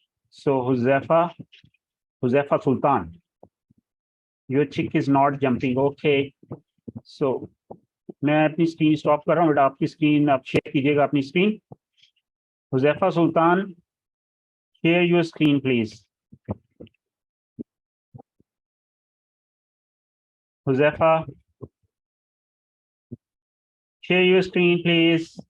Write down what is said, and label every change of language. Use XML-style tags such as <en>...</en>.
<en>So Huzefa Sultan, your chick is not jumping. Okay.</en> <hi>So मैं अपनी screen stop कर रहा हूँ, बेटा आपकी स्क्रीन आप शेयर कीजिएगा अपनी screen.</hi> <en>Huzaifa Sultan, share your screen please. Huzaifa, share your screen please.</en>